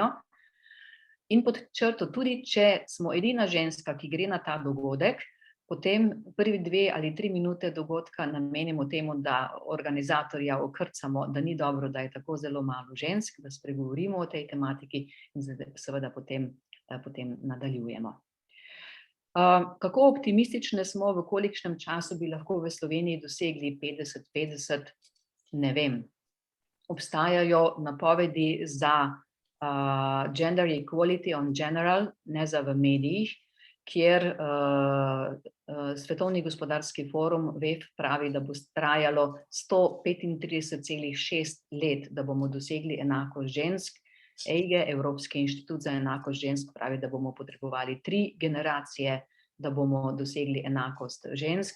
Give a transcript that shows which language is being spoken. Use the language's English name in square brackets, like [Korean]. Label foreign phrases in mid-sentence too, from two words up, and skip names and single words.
[Slovenian] In pod črto, tudi če smo edina ženska, ki gre na ta dogodek, potem prvi 2 ali 3 minute dogodka namenimo temu, da organizatorja okrcamo, da ni dobro, da je tako zelo malo žensk, da spregovorimo o tej tematiki in seveda potem nadaljujemo. Kako optimistične smo, v kolikšnem času bi lahko v Sloveniji dosegli 50-50, ne vem. Obstajajo napovedi za [English] gender equality on general, [Slovenian] ne za v medijih, kjer Svetovni gospodarski forum WEF pravi, da bo trajalo 135,6 let, da bomo dosegli enakost žensk. EIGE, Evropski inštitut za enakost žensk, pravi, da bomo potrebovali 3 generacije, da bomo dosegli enakost žensk.